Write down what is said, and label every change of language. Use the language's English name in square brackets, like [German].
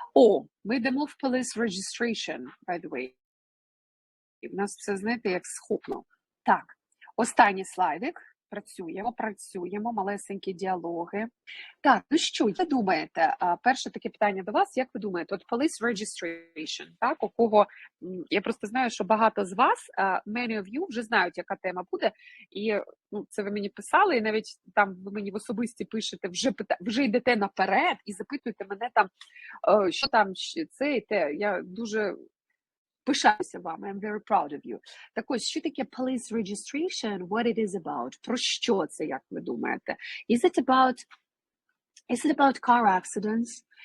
[Ukrainian] О, ми йдемо в [English] police registration, by the way. [Ukrainian] У нас все, знаєте, як схопно. Так, останній слайдик. Працюємо, малесенькі діалоги. Так, ну що, як ви думаєте, перше таке питання до вас, як ви думаєте, от police registration, так, у кого, я просто знаю, що багато з вас, [English] many of you, [Ukrainian] вже знають, яка тема буде, і це ви мені писали, і навіть там ви мені в особисті пишете, вже йдете наперед і запитуєте мене там, що там, це і те, я дуже... Пишаюся вами, [English] I'm very proud of you. [Ukrainian] Так ось, що таке [English] police registration, what it is about? [Ukrainian] Про що це, як ви думаєте? [English] Is it about car accidents?